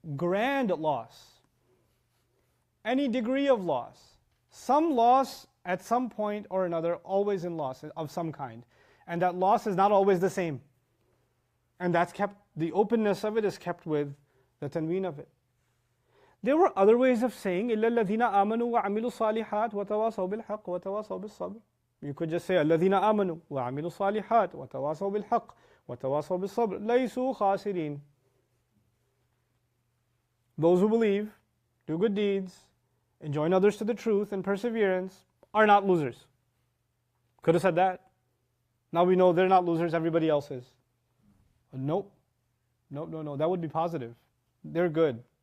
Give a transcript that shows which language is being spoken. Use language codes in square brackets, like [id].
[en] Grand loss. Any degree of loss. Some loss at some point or another, always in loss of some kind. And that loss is not always the same. And that's kept, the openness of it is kept with the tanween of it. There were other ways of saying [ar] إِلَّا الَّذِينَ آمَنُوا وَعَمِلُوا الصَّالِحَاتِ وَتَوَاصَوْا بِالْحَقِّ وَتَوَاصَوْا بِالصَّبْرِ. [en] You could just say [ar] الَّذِينَ آمَنُوا وَعَمِلُوا الصَّالِحَاتِ وَتَوَاصَوْا بِالْحَقِّ وَتَوَاصَوْا بِالصَّبْرِ لَيْسُوا خَاسِرِينَ. [en] Those who believe, do good deeds, enjoin others to the truth and perseverance, are not losers. Could have said that. Now we know they're not losers, everybody else is. Nope. No. That would be positive. They're good.